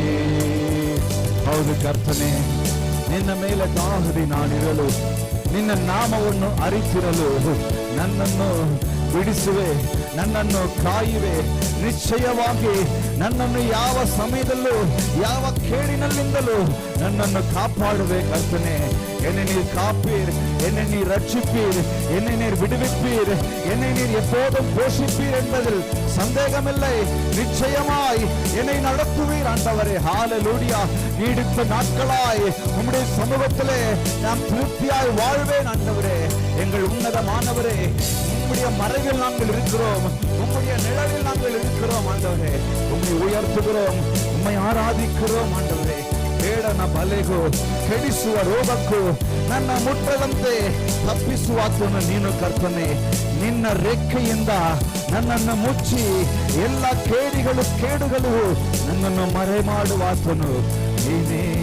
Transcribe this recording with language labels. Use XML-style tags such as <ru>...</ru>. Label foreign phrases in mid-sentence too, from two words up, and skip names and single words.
<kn>ಹೌದು ಕರ್ತನೇ, ನಿನ್ನ ಮೇಲೆ ದಾಹದಿ ನಾನಿರಲು, ನಿನ್ನ ನಾಮವನ್ನು ಅರಿತಿರಲು ನನ್ನನ್ನು ಬಿಡಿಸುವೆ, ನನ್ನನ್ನು ಕಾಯುವೆ. ನಿಶ್ಚಯವಾಗಿ ನನ್ನನ್ನು ಯಾವ ಸಮಯದಲ್ಲೂ ಯಾವ ಕೇಡಿನಲ್ಲಿಂದಲೂ ನನ್ನನ್ನು ಕಾಪಾಡುವೆ ಕರ್ತನೆ.</kn> <ta>என்னை நீர் காப்பீர், என்னை நீர் ரட்சிப்பீர், என்னை நீர் விடுவிப்பீர், என்னை நீர் எப்போதும் போஷிப்பீர் என்பதில் சந்தேகமில்லை. நிச்சயமாய் என்னை நடத்துவீர் ஆண்டவரே. ஹalleluya. நீடித்த நாட்களாய் உம்முடைய சமூகத்திலே நான் திருப்தியாய் வாழ்வேன் ஆண்டவரே. எங்கள் உன்னதமானவரே, உம்முடைய மறைவில் நாங்கள் இருக்கிறோம், உம்முடைய நிழலில் நாங்கள் இருக்கிறோம் ஆண்டவரே. உம்மை உயர்த்துகிறோம், உம்மை ஆராதிக்கிறோம் ಆಂಡವರೇ.</ta> <kn>ಬೇಡನ ಬಲೆಗೂ ಕೆಡಿಸುವ ರೋಗಕ್ಕೂ ನನ್ನ ಮುಟ್ಟದಂತೆ ತಪ್ಪಿಸುವಾತನು ನೀನು ಕರ್ತನೆ. ನಿನ್ನ ರೆಕ್ಕೆಯಿಂದ ನನ್ನನ್ನು ಮುಚ್ಚಿ ಎಲ್ಲ ಕೇಡುಗಳು ನನ್ನನ್ನು ಮರೆ ಮಾಡುವಾತನು ನೀನೇ.</kn>